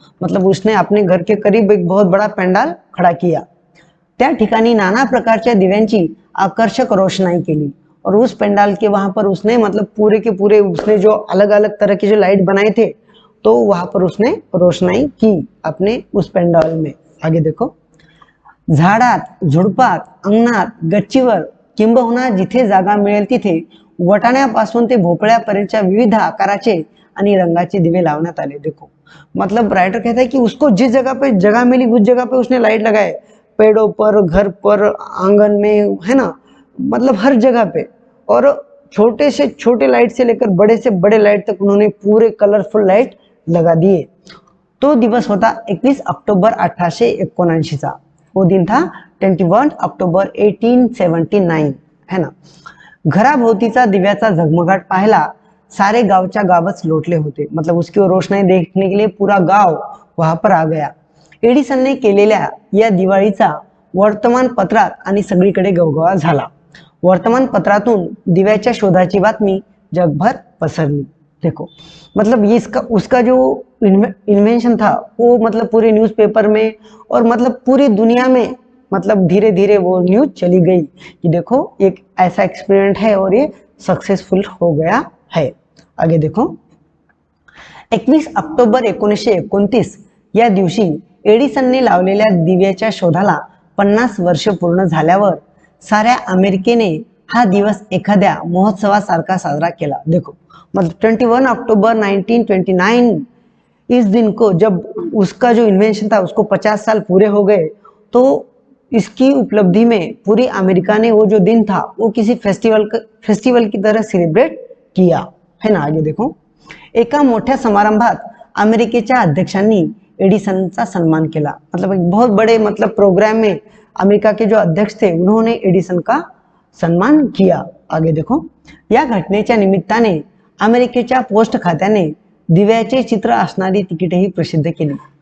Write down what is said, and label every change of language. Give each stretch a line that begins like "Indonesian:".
Hindi: मतलब उसने अपने घर के करीब एक बहुत बड़ा पंडाल खड़ा किया.
Marathi: त्या ठिकाणी नाना प्रकारच्या दिव्यांची आकर्षक रोशनाई केली
Hindi: और उस पंडाल के वहां पर उसने मतलब पूरे के पूरे उसने जो अलग अलग तरह के जो लाइट बनाए थे, तो वहां पर उसने रोशनाई की अपने उस पंडाल में. आगे देखो,
Marathi: झाडात झुडपात अंगणात गच्चीवर किंबहुना जिथे जागा मिळेल तिथे वटाण्यापासून ते भोपळ्यापर्यंतच्या विविध आकाराचे आणि रंगाचे दिवे लावण्यात आले.
Hindi: देखो मतलब राइटर कहता है कि उसको जिस जगह पे जगह मिली उस जगह पे उसने लाइट लगाए, पेड़ों पर, घर पर, आंगन में, है ना, मतलब हर जगह पे. और छोटे से छोटे लाइट से लेकर बड़े से बड़े लाइट तक उन्होंने पूरे कलरफुल लाइट लगा दिए.
Marathi: तो दिवस होता 21 ऑक्टोबर 1879 चा.
Hindi: वो दिन था 21 ऑक्टोबर 1879, है ना.
Marathi: घराभोवतीचा दिव्याचा झगमगाट पाहायला सारे गावच्या गावच लोटले होते.
Hindi: मतलब उसकी रोशनाई देखने के लिए पूरा गाव वहां पर आ गया.
Marathi: एडिसनने केलेल्या या दिवाळीचा वर्तमानपत्रात आणि सगळीकडे गवगवा झाला. वर्तमानपत्रातून दिव्याच्या शोधाची बातमी जगभर पसरली.
Hindi: देखो मतलब ये इसका उसका जो इन्वेंशन था वो मतलब पूरे न्यूज़पेपर में और मतलब पूरी दुनिया में मतलब धीरे धीरे वो न्यूज चली गई कि देखो एक ऐसा एक्सपेरिमेंट है और ये सक्सेसफुल हो गया है. आगे देखो,
Marathi: 21 ऑक्टोबर 1929 या दिवशी एडिसनने लावलेल्या दिव्याच्या शोधाला 50 वर्ष पूर्ण झाल्यावर साऱ्या अमेरिकेने हा दिवस एखाद्या महोत्सवासारखा साजरा केला.
Hindi: देखो मतलब 21 अक्टूबर 1929 इस दिन को जब उसका जो इन्वेंशन था उसको 50 साल पूरे हो गए, तो इसकी उपलब्धि में पूरी अमेरिका ने वो जो दिन था वो किसी फेस्टिवल की तरह सेलिब्रेट किया, है ना. आगे देखो,
Marathi: एका मोठ्या समारंभात अमेरिकेच्या अध्यक्षांनी एडिसनचा सन्मान केला.
Hindi: मतलब एक बहुत बड़े मतलब प्रोग्राम में अमेरिका के जो अध्यक्ष थे उन्होंने एडिसन का सन्मान किया. आगे देखो,
Marathi: या घटनेच्या निमित्ताने अमेरिकेच्या पोस्ट खात्याने दिव्याचे चित्र असणारी तिकीटेही प्रसिद्ध केली.